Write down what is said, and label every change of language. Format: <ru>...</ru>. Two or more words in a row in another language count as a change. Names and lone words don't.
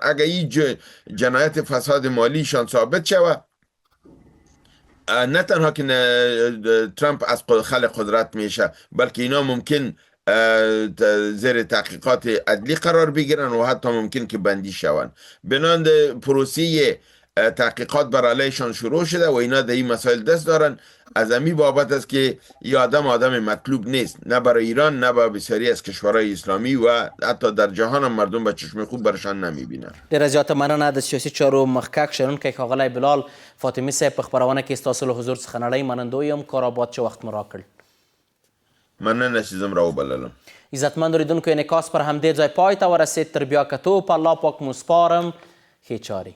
<fa>اگر این جنایت فساد مالیشان ثابت شود، نه تنها که ترامپ از خلق قدرت میشه، بلکه اینا ممکن زیر تحقیقات عدلی قرار بگیرن و حتی ممکن که بندی شون. بنان پروسه تحقیقات بر علیشان شروع شده و اینا در این مسائل دست دارن. از امی بابت است که این آدم مطلوب نیست، نه برای ایران نه برای بسیاری از کشورهای اسلامی و حتی در جهان هم مردم به چشم خوب برشان نمیبینن.</fa> <ps>ډیره زیاته مننه د سیاسي چارو مخکښ شنونکی ښاغلی بلال فاطمي صاحب په خپرونه کې ستاسو له حضور څخه نړۍ منندوی یم. کار آباد چې وخت مو راکړ. مننه چې زم راوبللم. عزتمند اورېدونکو انعکاس پر همدې ځای پای ته ورسېد. تر بیا کتو په الله پاک مو سپارم.</ps>